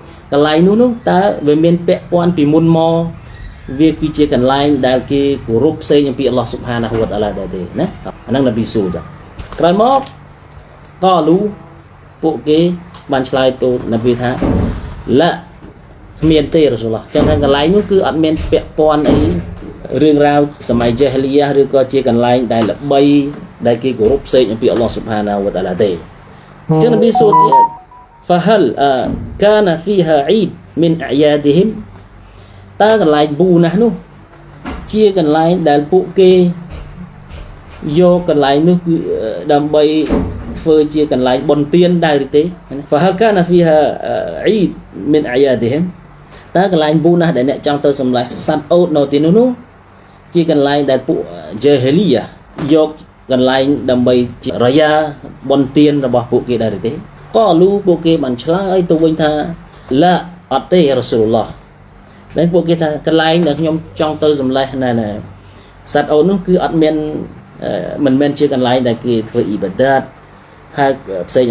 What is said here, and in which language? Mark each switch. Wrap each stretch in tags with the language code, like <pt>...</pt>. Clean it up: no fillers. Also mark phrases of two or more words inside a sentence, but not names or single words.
<km>កន្លែងនោះតើវាមានពាក់ព័ន្ធពីមុនមកវាគឺជាកន្លែងដែលគេគោរពផ្សេងអំពី</km> <ar>الله سبحانه وتعالى</ar> <km>ដែរទេណាអាហ្នឹងនប៊ីស៊ូលក្រោយមកកលូពួកគេបានឆ្លើយទូលនប៊ីថាឡាគ្មានទេរ៉ាស៊ូលឡោះចឹងថាកន្លែងនោះគឺអត់មានពាក់ព័ន្ធអីរឿងរ៉ាវសម័យជាហលីយ៉ាឬក៏ជាកន្លែងដែលល្បីដែលគេគោរពផ្សេងអំពី</km> <ar>الله سبحانه وتعالى</ar> <km>ទេចឹងនប៊ីស៊ូលទៀត فهل</km> <ar>كان فيها عيد من أعيادهم</ar> <km>តើកន្លែងប៊ូណាស់នោះជាកន្លែងដែលពួកគេយកកន្លែងនោះគឺដើម្បីធ្វើជាកន្លែងបុណ្យទានដែរឬទេ</km> <ar>فهل كان فيها عيد من أعيادهم</ar> <km>តើកន្លែងប៊ូណាស់ដែលអ្នកចង់ទៅសម្លេះសត្វអូតនៅទីនោះជាកន្លែងដែលពួកជាហេលីយ៉ាយកកន្លែងដើម្បីរយ៉ាបុណ្យទានរបស់ពួកគេ ដែរឬទេក៏លូពួកគេបានឆ្លើយទៅវិញថាឡាអត់ទេរ៉ាស៊ូលឡោះដែលពួកគេថាកន្លែងដែលខ្ញុំចង់ទៅសម្លេះណាសត្វអូននោះគឺអត់មានមិនមែនជាកន្លែងដែលគេធ្វើអ៊ីបាដាតហើយផ្សេង</km>